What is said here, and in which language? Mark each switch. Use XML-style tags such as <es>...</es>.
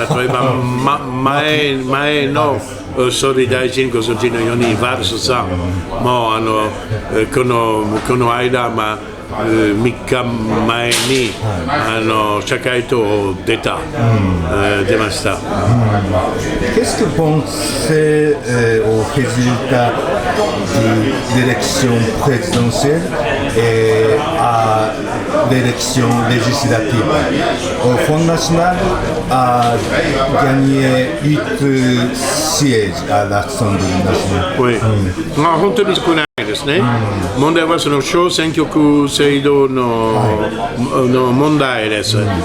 <ja>例えば、前の総理大臣ご存知のようにワルスさんもこの間、3日前に社会党を出ました。</ja> <fr>Qu'est-ce que vous pensez au résultat de l'élection présidentielle et à l'élection législative? Au Front National a gagné 8 sièges à l'Assemblée nationale.</fr> <ja>Oui. 本当に少ないですね。問題はその小選挙区制度の問題です。</ja>